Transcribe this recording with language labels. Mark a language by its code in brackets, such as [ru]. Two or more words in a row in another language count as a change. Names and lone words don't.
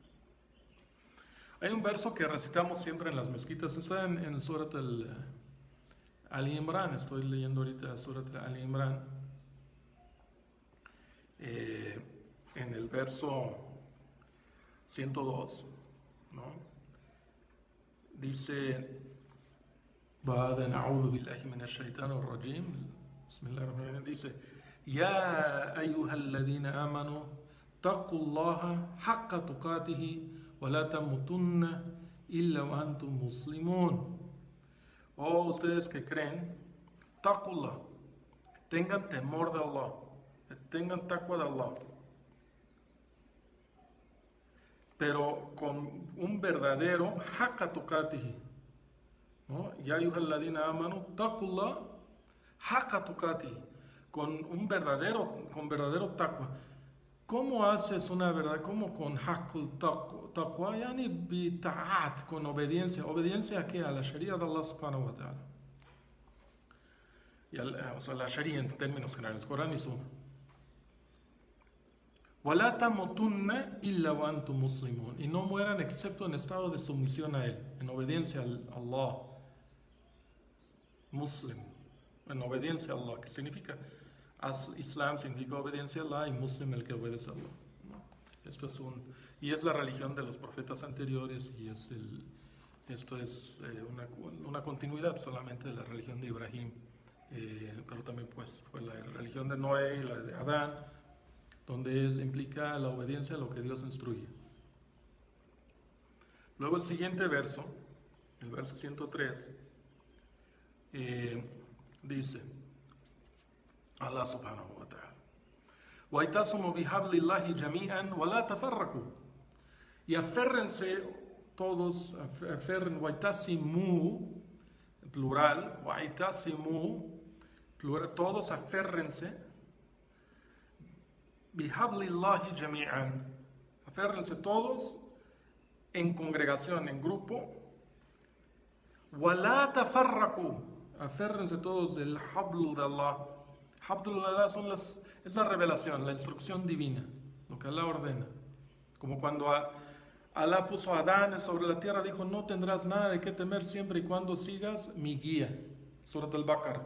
[es] Hay un verso que recitamos siempre en las mezquitas, está en el Surat Ali Imran, estoy leyendo ahorita Surat Ali Imran, en el verso 102, ¿no? Dice, [ar] بعد أعوذ بالله من الشيطان الرجيم بسم الله الرحمن الرحيم dice يا أيها الذين آمنوا اتقوا الله حق تقاته ولا تموتن إلا وأنتم مسلمون. [es] Oh, ustedes que creen, taqullah, tengan temor de Allah, tengan taqwa de Allah, pero con un verdadero [ar] حق تقاته, [es] ¿no? [ar] يا أيها الذين آمنوا اتقوا الله حق تقاته, [es] con verdadero taqwa. ¿Cómo haces una verdad? ¿Cómo con [ar] حق التقوى? يعني بطاعة, [es] con obediencia. ¿Obediencia a qué? A la sharia de Allah [ar] سبحانه وتعالى. [es] O sea, la sharia en términos generales, Corán y Sunna. [ar] وَلَا تَمُوتُنَّ إِلَّا وَأَنْتُمْ مُسْلِمُونَ. [es] Y no mueran excepto en estado de sumisión a Él, en obediencia a Allah. Muslim, en obediencia a Allah, que significa, Islam significa obediencia a Allah y Muslim el que obedece a Allah, ¿no? Esto es y es la religión de los profetas anteriores y esto es una continuidad solamente de la religión de Ibrahim, pero también pues fue la religión de Noé y la de Adán, donde implica la obediencia a lo que Dios instruye. Luego el siguiente verso, el verso 103, dice Allah [ar] سبحانه وتعالى وَاِتَصُمُوا بِحَبْلِ اللَّهِ جَمِيعًا وَلَا تَفَرَّقُوا. [es] Y aférrense todos, [ar] وَاِتَصِمُوا, plural, وَاِتَصِمُوا, [es] plural, todos aférrense, [ar] بِحَبْلِ اللَّهِ جَمِيعًا, [es] aférrense todos en congregación, en grupo, [ar] وَلَا تَفَرَّقُوا, [es] aférrense todos del habl de Allah. Habl de Allah es la revelación, la instrucción divina, lo que Allah ordena. Como cuando Allah puso a Adán sobre la tierra, dijo, no tendrás nada de qué temer siempre y cuando sigas mi guía. Surat al-Baqarah.